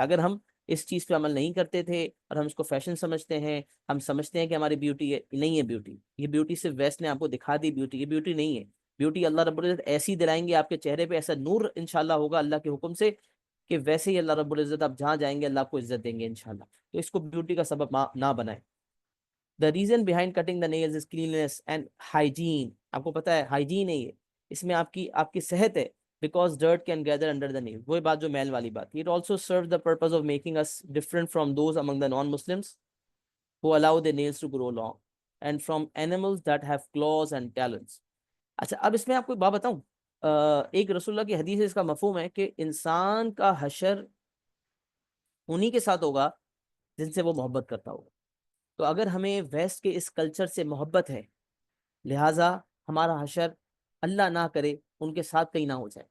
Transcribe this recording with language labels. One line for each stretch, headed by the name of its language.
Urdu: اگر ہم اس چیز پہ عمل نہیں کرتے تھے اور ہم اس کو فیشن سمجھتے ہیں، ہم سمجھتے ہیں کہ ہماری بیوٹی ہے، نہیں ہے بیوٹی. یہ بیوٹی صرف ویسٹ نے آپ کو دکھا دی بیوٹی، یہ بیوٹی نہیں ہے. بیوٹی اللہ رب العزت ایسی دلائیں گے آپ کے چہرے پہ، ایسا نور انشاءاللہ ہوگا اللہ کے حکم سے کہ ویسے ہی اللہ رب العزت آپ جہاں جائیں گے اللہ آپ کو عزت دیں گے انشاءاللہ. تو اس کو بیوٹی کا سبب نہ بنائیں.
English: The reason behind cutting the nails is cleanliness and hygiene.
Urdu: آپ کو پتا ہے ہائیجین ہے یہ، اس میں آپ کی صحت ہے.
English: Because dirt can gather under the nails.
Urdu: وہی بات جو میل والی بات.
English: It also serves the purpose of making us different from those among the non-Muslims who allow their nails to grow long and from animals that have claws and talons.
Urdu: اچھا اب اس میں آپ کو ایک بات بتاؤں. ایک رسول اللہ کی حدیث ہے، اس کا مفہوم ہے کہ انسان کا حشر انہی کے ساتھ ہوگا جن سے وہ محبت کرتا ہوگا. تو اگر ہمیں ویسٹ کے اس کلچر سے محبت ہے، لہٰذا ہمارا حشر اللہ نہ کرے ان کے ساتھ کہیں نہ ہو جائے.